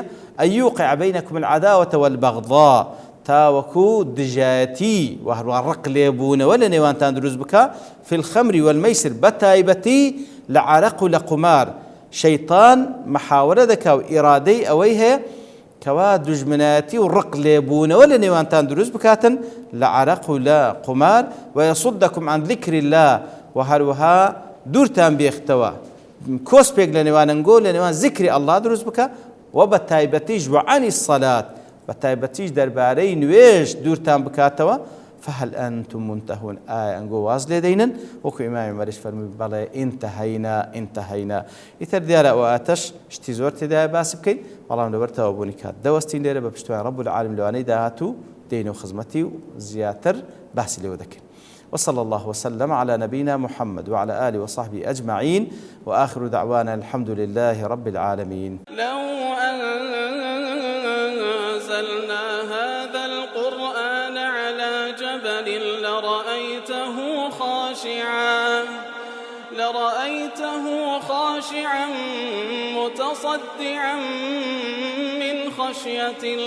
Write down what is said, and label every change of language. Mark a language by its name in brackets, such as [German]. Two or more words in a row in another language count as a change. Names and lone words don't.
[Arabic] ئەن یوقع بەینەکم العەداوەة والبەغضاء [Central Kurdish] تاوەکو دژایەتی و هەروە ڕق لێبوونەوە لە نێوانتان دروست بکە [Arabic] في الخەمر والمەیسر [Central Kurdish] بەتایبەتی لە عەرەق و لە قومار. شەیطان محاورە دەکا و ئیرادەی ئەوەی هەیە کەوا دوژمنایەتی و ڕق لێبوونەوە لە نێوانتان دروست بکاتن لە عەرەق و لە قومار ويصدكم [Arabic] عن ذكر الله [Central Kurdish] و هەروەها دوورتان بێختەوە کۆسپێک لە نێوانەنگۆ لە نێوان ذیکری ئەڵڵا دروست بکە و بە تایبەتیش [Arabic] وعانی الصەلات [Central Kurdish] بە تایبەتیش دەربارەی نوێژ دوورتان بکاتەوە [Arabic] فهل أنتم منتهون [Central Kurdish] ئەنگۆ واز لێ دەینن وەکو ئیمامی مەریش فەرمووی بەڵێ ئینتەهەینا ئیتر دیارە ئەو ئاتەش شتی زۆر تێدایە باسی بکەین بەڵام لەبەرتەوە بوونی کات دەوەستین لێرە بە پشتیوانی [Arabic] ڕەب العالمین [Central Kurdish] لەوانەی داهاتوو دێین و خزمەتی و زیاتر باسی لێوە دەکەین. [Arabic] وصلى الله وسلم على نبينا محمد وعلى آله وصحبه أجمعين وآخر دعوانا الحمد لله رب العالمين. لو أنزلنا هذا القرآن على جبل لرأيته خاشعا متصدعا من خشية